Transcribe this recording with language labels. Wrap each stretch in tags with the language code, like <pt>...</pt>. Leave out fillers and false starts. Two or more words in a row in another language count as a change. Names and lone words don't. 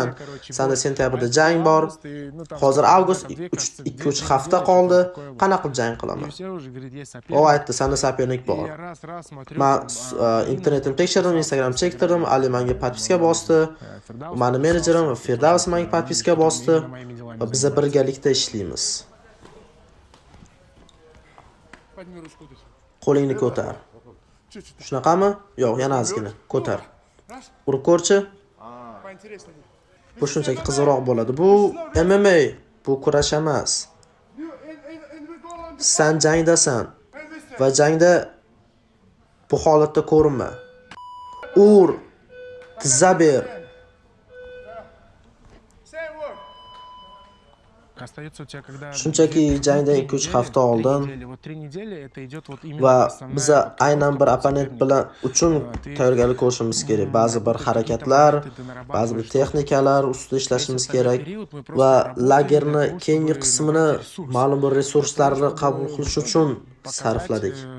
<uz>Senda sentyabrda jang bor. Hozir avgust 2-3 hafta qoldi. Qanaqa qilib jang qilaman? O aytdi, senda sopernik bor. Men internetimni tekshirdim, Instagram chektirdim, Ali menga podpiska bosdi. Meni menejerim Firdavs menga podpiska bosdi va biz birgalikda ishlaymiz.</uz> <ru>Подними ручку здесь.</ru> <uz>Qo'lingni ko'tar.</uz> <ru>Чуть-чуть.</ru> <uz>Shunaqami? Yo'q, yana ozgina. Ko'tar. Urib ko'rchi.</uz> <ru>Поинтереснее будет.</ru> <uz>Bu shunchaki qizaloq bo'ladi. Bu MMA, bu kurash emas. Sen jangdasan va jangda bu holatda ko'rinma. Ur, tizza ber.</uz> <en>Same word.</en> <uz>Shunchaki jangdan 2-3 hafta oldin va biz aynan bir opponent bilan uchun tayyorgarlik ko'rishimiz kerak. Ba'zi bir harakatlar, ba'zi bir texnikalar ustida ishlashimiz kerak va lagerni keyingi qismini ma'lum bir resurslarni qabul qilish uchun sarfladik.</uz>